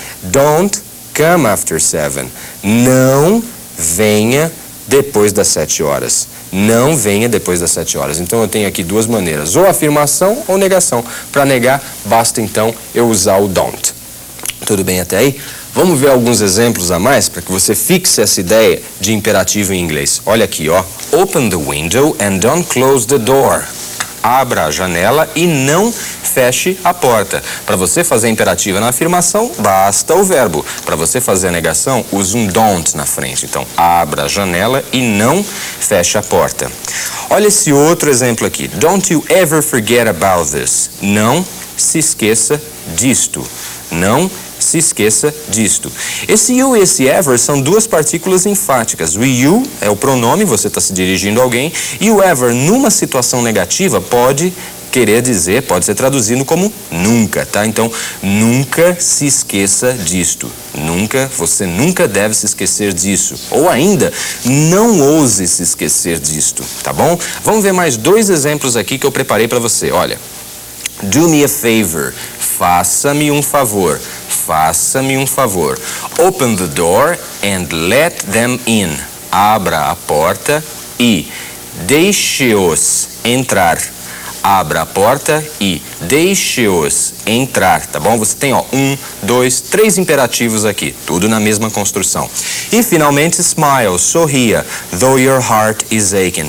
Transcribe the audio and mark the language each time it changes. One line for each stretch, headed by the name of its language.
English: Don't come after 7.
Portuguese: Não venha depois das 7 horas. Não venha depois das 7 horas. Então eu tenho aqui duas maneiras, ou afirmação ou negação. Para negar, basta então eu usar o don't. Tudo bem até aí? Vamos ver alguns exemplos a mais para que você fixe essa ideia de imperativo em inglês. Olha aqui, ó.
English: Open the window and don't close the door.
Portuguese: Abra a janela e não feche a porta. Para você fazer a imperativa na afirmação, basta o verbo. Para você fazer a negação, use um don't na frente. Então, abra a janela e não feche a porta. Olha esse outro exemplo aqui.
English: Don't you ever forget about this.
Portuguese: Não se esqueça disto. Não se esqueça disto. Esse you e esse ever são duas partículas enfáticas. O you é o pronome, você está se dirigindo a alguém, e o ever, numa situação negativa, pode querer dizer, pode ser traduzido como nunca, tá? Então, nunca se esqueça disto. Nunca, você nunca deve se esquecer disso. Ou ainda, não ouse se esquecer disto, tá bom? Vamos ver mais dois exemplos aqui que eu preparei para você. Olha,
English: do me a favor.
Portuguese: Faça-me um favor. Faça-me um favor.
English: Open the door and let them in.
Portuguese: Abra a porta e deixe-os entrar. Abra a porta e deixe-os entrar, tá bom? Você tem, ó, 1, 2, 3 imperativos aqui, tudo na mesma construção. E, finalmente,
English: smile,
Portuguese: sorria,
English: though your heart is aching.